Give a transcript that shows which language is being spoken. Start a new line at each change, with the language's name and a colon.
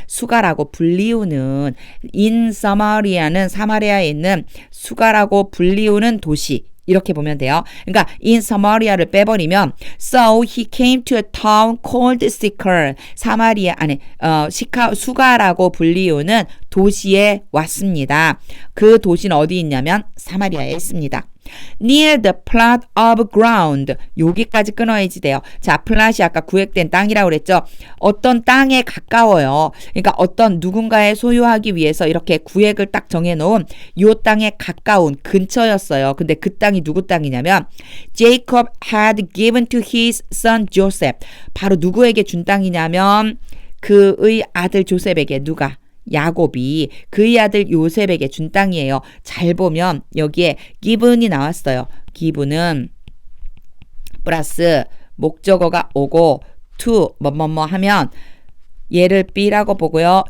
Korean: 수가라고 불리우는 in Samaria는 사마리아에 있는 수가라고 불리우는 도시. 이렇게 보면 돼요. 그러니까 in Samaria를 빼버리면
English: so he came to a town called Sychar.
Korean: 사마리아 안에 수가라고 불리우는 도시에 왔습니다. 그 도시는 어디 있냐면 사마리아에 있습니다.
English: Near the plot of ground.
Korean: 여기까지 끊어야지 돼요. 자, 플랫이 아까 구획된 땅이라고 그랬죠. 어떤 땅에 가까워요. 그러니까 어떤 누군가의 소유하기 위해서 이렇게 구획을 딱 정해놓은 요 땅에 가까운 근처였어요. 근데 그 땅이 누구 땅이냐면
English: Jacob had given to his son Joseph.
Korean: 바로 누구에게 준 땅이냐면 그의 아들 조셉에게 누가? 야곱이 그의 아들 요셉에게 준 땅이에요. 잘 보면 여기에 given이 나왔어요. given은 플러스 목적어가 오고 to 뭐뭐뭐 하면 얘를 B라고 보고요.